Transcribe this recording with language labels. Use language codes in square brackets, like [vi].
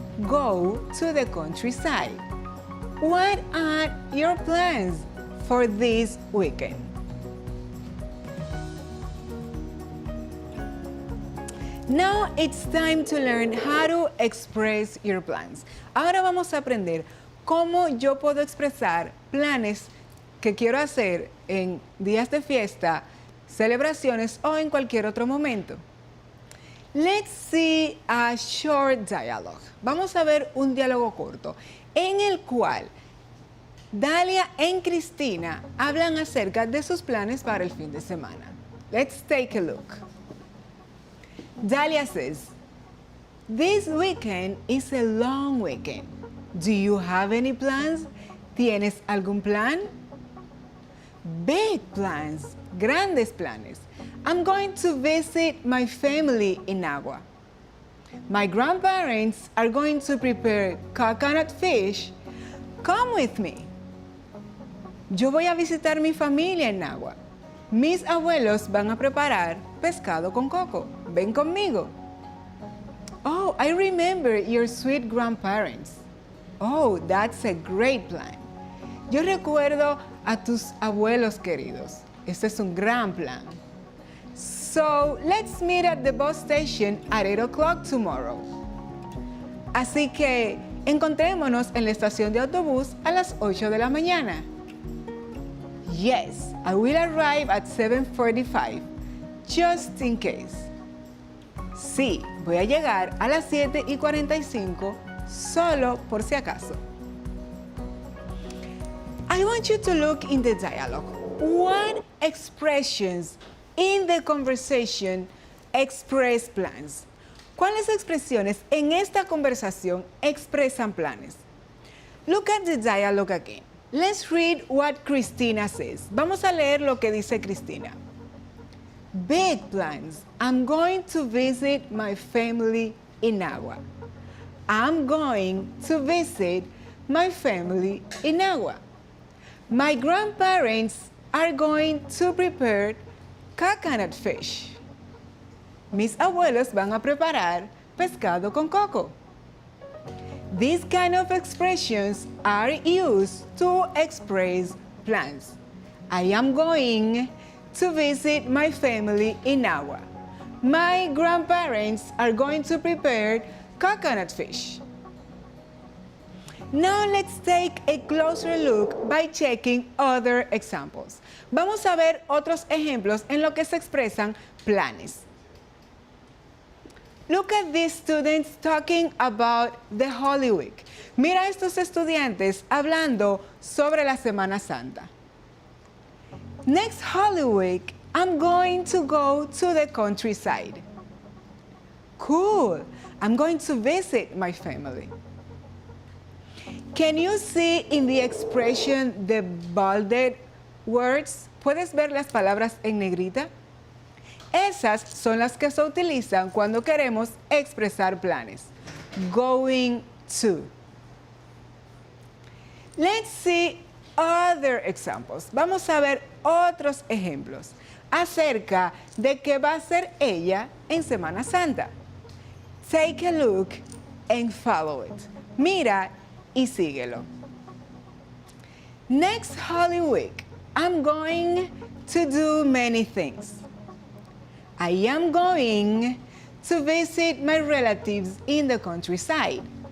[en] Go to the countryside. What are your plans for this weekend? Now it's time to learn how to express your plans. [es] Ahora vamos a aprender cómo yo puedo expresar planes que quiero hacer en días de fiesta, celebraciones o en cualquier otro momento. [en] Let's see a short dialogue. [es] Vamos a ver un diálogo corto en el cual Dalia y Cristina hablan acerca de sus planes para el fin de semana. [en] Let's take a look. Dalia says, "This weekend is a long weekend. Do you have any plans? [es] ¿Tienes algún plan?" [en] Big plans, [es] grandes planes. [en] I'm going to visit my family in Agua. My grandparents are going to prepare coconut fish. Come with me. [es] Yo voy a visitar mi familia en Agua. Mis abuelos van a preparar pescado con coco. Ven conmigo. [en] Oh, I remember your sweet grandparents. Oh, that's a great plan. [es] Yo recuerdo a tus abuelos queridos. Este es un gran plan. [en] So, let's meet at the bus station at 8 o'clock tomorrow. [es] Así que, encontrémonos en la estación de autobús a las 8 de la mañana. [en] Yes, I will arrive at 7:45, just in case. [es] Sí, voy a llegar a las 7:45, solo por si acaso. [en] I want you to look in the dialogue. What expressions in the conversation express plans? [es] ¿Cuáles expresiones en esta conversación expresan planes? [en] Look at the dialogue again. Let's read what Cristina says. [es] Vamos a leer lo que dice Cristina. [en] Big plans. I'm going to visit my family in Agua. I'm going to visit my family in Agua. My grandparents are going to prepare coconut fish. [es] Mis abuelos van a preparar pescado con coco. [en] These kind of expressions are used to express plans. I am going to visit my family in Agua. My grandparents are going to prepare coconut fish. Now let's take a closer look by checking other examples. [es] Vamos a ver otros ejemplos en lo que se expresan planes. [en] Look at these students talking about the Holy Week. [es] Mira a estos estudiantes hablando sobre la Semana Santa. [en] Next Holy Week, I'm going to go to the countryside. Cool. I'm going to visit my family. Can you see in the expression the bolded words? [es] ¿Puedes ver las palabras en negrita? Esas son las que se utilizan cuando queremos expresar planes. [en] Going to. Let's see other examples. [es] Vamos a ver otros ejemplos acerca de qué va a hacer ella en Semana Santa. [en] Take a look and follow it. [es] Mira y síguelo. [en] Next Holy Week, I'm going to do many things. I am going to visit my relatives in the countryside.